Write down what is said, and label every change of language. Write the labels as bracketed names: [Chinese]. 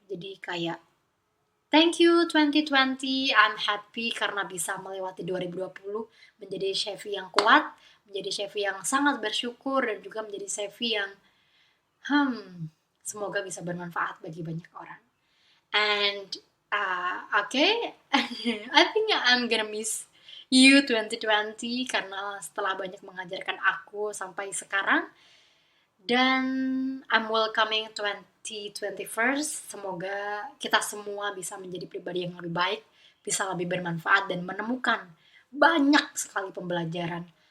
[Indonesian] Jadi kayak [English] thank you 2020, I'm happy [Indonesian] karena bisa melewati 2020 menjadi Chevy yang kuat, menjadi Chevy yang sangat bersyukur, dan juga menjadi Chevy yang semoga bisa bermanfaat bagi banyak orang. [English] And okay, I think I'm gonna miss [Indonesian] you 2020 karena setelah banyak mengajarkan aku sampai sekarang. [English] Dan I'm welcoming 2021. [Indonesian] Semoga kita semua bisa menjadi pribadi yang lebih baik, bisa lebih bermanfaat dan menemukan banyak sekali pembelajaran.